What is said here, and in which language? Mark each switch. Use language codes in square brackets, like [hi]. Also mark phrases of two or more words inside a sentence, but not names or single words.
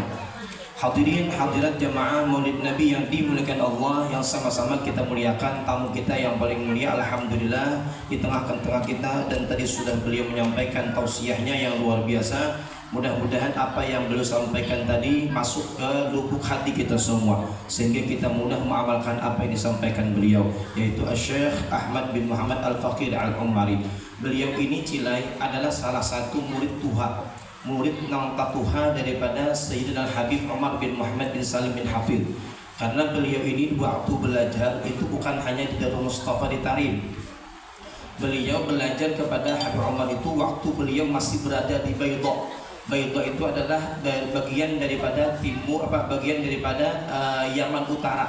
[id] Hadirin hadirat jamaah Maulid Nabi yang dimuliakan Allah, yang sama-sama kita muliakan tamu kita yang paling mulia, alhamdulillah, di tengah-tengah kita, dan tadi sudah beliau menyampaikan tausiahnya yang luar biasa. Mudah-mudahan apa yang beliau sampaikan tadi masuk ke lubuk hati kita semua, sehingga kita mudah mengamalkan apa yang disampaikan beliau, yaitu Syekh Ahmad bin Muhammad Al-Faqir Al-Ummari. Beliau ini Cilai adalah salah satu murid Tuha, murid nang tatuha daripada Sayyidina Habib Umar bin Muhammad bin Salim bin Hafidh. Karena beliau ini waktu belajar itu bukan hanya di Darul Mustafa di Tarim. Beliau belajar kepada Habib Umar itu waktu beliau masih berada di Baydha. Baydha itu adalah bagian daripada timur, bagian daripada Yaman Utara.